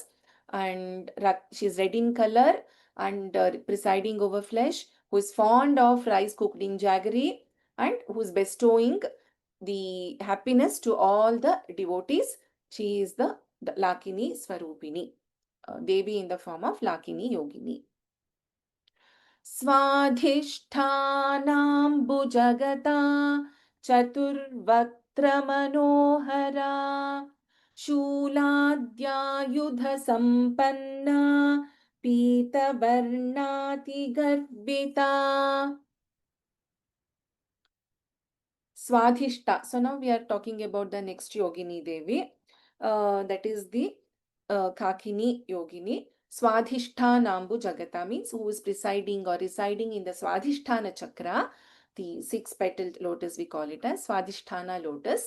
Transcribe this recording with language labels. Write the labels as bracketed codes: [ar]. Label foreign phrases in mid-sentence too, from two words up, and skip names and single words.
[en] And she is red in color and presiding over flesh, who is fond of rice cooked in jaggery and who is bestowing the happiness to all the devotees. She is the Lakini Swarupini, Devi in the form of Lakini Yogini. [sa] स्वाधिष्ठानम् भुजगता चतुर्वक्त्र मनोहरा शूलाद्यायुध सम्पन्ना पीत वर्णाति गर्विता. [en] Swadhishta. So now we are talking about the next Yogini Devi. That is the Kakini Yogini. [sa] स्वाधिष्ठानाम्बु जगत [en] means who is presiding or residing in the Swadhisthana chakra. the 6-petaled lotus, we call it as Swadhisthana lotus.